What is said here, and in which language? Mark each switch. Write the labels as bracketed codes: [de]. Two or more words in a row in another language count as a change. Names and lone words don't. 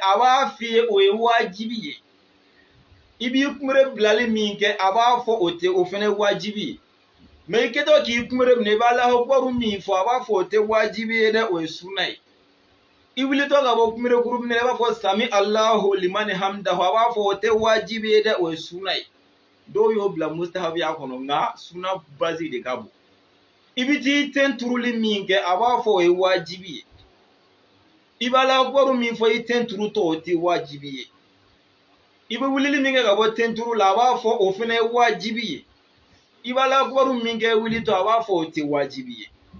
[bm] a b'a f'i ye o ye wajibi ye i b'i kunbere bilali min kɛ a b'a fɔ o tɛ o fɛnɛ wajibi ye mais i kɛtɔ k'i kunbere minɛ i b'a [ar] الله أكبر [bm] min fɔ a b'a fɔ o tɛ wajibi ye dɛ o ye sunna ye i wulitɔ ka bɔ kunberekuru minɛ i b'a fɔ [ar] سمع الله لمن حمده [bm] a b'a fɔ o tɛ wajibi ye dɛ o ye sunna ye dɔw y'o bila mustahabiya kɔnɔ nka sunna base de ka bon i bɛ t'i ten turuli min kɛ a b'a fɔ o ye wajibi ye i b'a [ar] الله أكبر [bm] min fɔ i ten turutɔ o tɛ wajibi ye i bɛ wulili min kɛ ka bɔ ten turu la a b'a fɔ o fana ye wajibi ye i b'a [ar] الله أكبر [bm] min kɛ wulitɔ a b'a fɔ o tɛ wajibi ye